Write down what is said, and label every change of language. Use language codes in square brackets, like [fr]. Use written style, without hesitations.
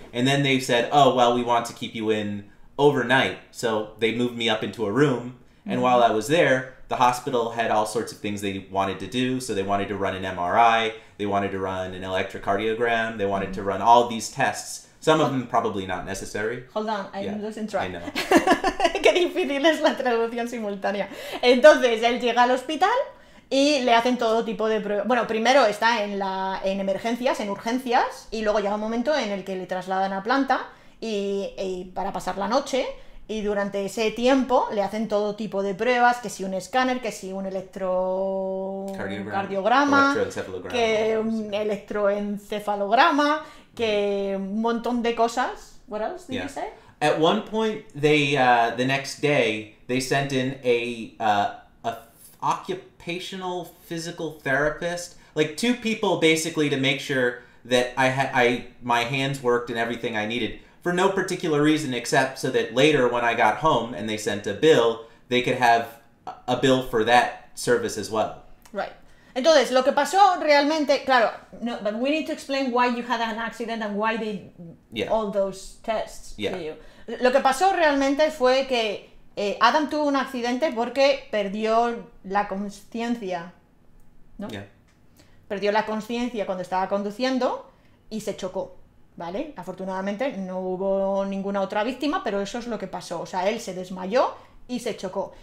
[en] And then they said, oh, well, we want to keep you in overnight. So they moved me up into a room. And while I was there, the hospital had all sorts of things they wanted to do. So they wanted to run an MRI. They wanted to run an electrocardiogram. They wanted to run all these tests. Some of them probably not necessary. Hold on, I'm losing track. I know. [es] Qué difícil es la traducción simultánea. Entonces, él llega al hospital y le hacen todo tipo de pruebas. Bueno, primero está en emergencias, en urgencias, y luego llega un momento en el que le trasladan a planta y para pasar la noche. Y durante ese tiempo le hacen todo tipo de pruebas, que si un escáner, que si un electrocardiograma, que un electroencefalograma, que un montón de cosas. [en] What else did you say? At one point, they the next day they sent in a occupational physical therapist, like 2 people basically to make sure that my hands worked and everything I needed. For no particular reason except so that later when I got home and they sent a bill, they could have a bill for that service as well. Right. [es] Entonces, lo que pasó realmente, claro, no, [en] but we need to explain why you had an accident and why they all those tests to you. [es] Lo que pasó realmente fue que Adam tuvo un accidente porque perdió la conciencia, ¿no? [en] Yeah. [es] Perdió la conciencia cuando estaba conduciendo y se chocó. ¿Vale? Afortunadamente no hubo ninguna otra víctima, pero eso es lo que pasó. O sea, él se desmayó y se chocó.